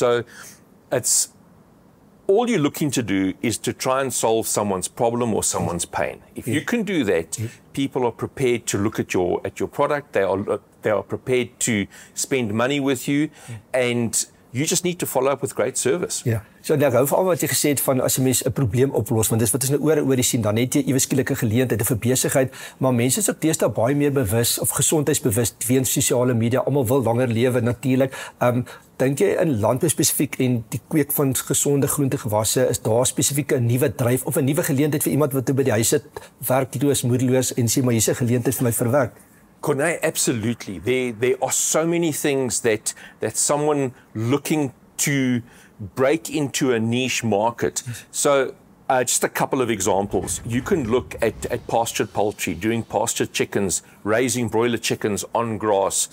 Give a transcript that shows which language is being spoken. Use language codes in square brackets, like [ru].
[en] So it's all you're looking to do is to try and solve someone's problem or someone's pain. If you can do that, people are prepared to look at your product. They are prepared to spend money with you, and you just need to follow up with great service. [af] Ja. So ek hou van wat jy gesê het van as 'n mens 'n probleem oplos, want dis wat ons nou oor die sien, dan het jy ewe skielike geleenthede vir besigheid, maar mense is ook deesdae baie meer bewus of gesondheidsbewus weens sosiale media. Almal wil langer lewe natuurlik. Dink jy in landbou spesifiek en die kweek van gesonde groentegewasse, is daar spesifiek 'n nuwe dryf of 'n nuwe geleentheid vir iemand wat by die huis sit, werkloos, moedeloos en sê maar hier's 'n geleentheid vir my vir werk? [en] Corneille, absolutely. There are so many things that someone looking to break into a niche market. So just a couple of examples. You can look at pastured poultry, doing pastured chickens, raising broiler chickens on grass.